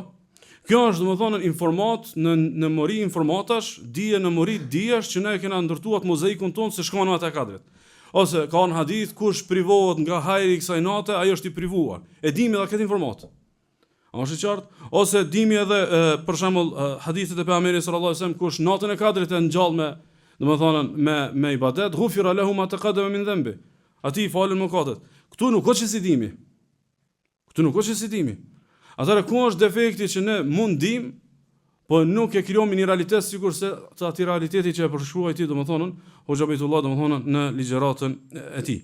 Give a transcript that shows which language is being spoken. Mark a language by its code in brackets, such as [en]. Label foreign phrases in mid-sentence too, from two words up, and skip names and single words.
[sq] Kjo është domethënë informat në mori informatash, dije në mori dijesh që ne kena ndërtuar mozaikun ton se shkon nata e kadrit. Ose ka në hadith kush privohet nga hajri i kësaj nate, ai është i privuar. E dimi edhe këtë informat. A është i qartë? Ose dimi edhe për shembull hadithet e pejgamberit [ar] صلى الله عليه وسلم [sq] kush natën e kadrit e ngjall me domethënë me ibadet, [ar] غفر له ما تقدم من ذنبه. [sq] Ati i falën mëkatet. Ktu nuk ka çesi dimi. Atëherë ku është defekti që ne mund dim, po nuk e krijojmë një realitet sikurse aty realiteti që e përshkruaj ti domethënë Hoxha Bejtullah domethënë në ligjëratën e tij.